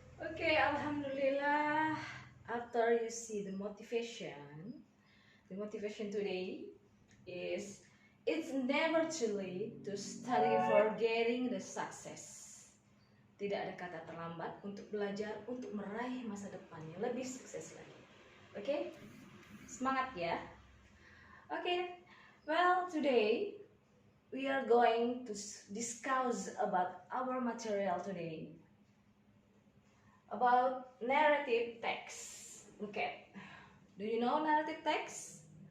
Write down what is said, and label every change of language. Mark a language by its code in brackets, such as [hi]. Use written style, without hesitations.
[en] Okay, Alhamdulillah. After you see the motivation today is it's never too late to study for getting the success. [id] Tidak ada kata terlambat untuk belajar untuk meraih masa depan yang lebih sukses lagi. Oke, semangat ya. [en] Oke, well today we are going to discuss about our material today. About narrative text. Okay, do you know narrative text?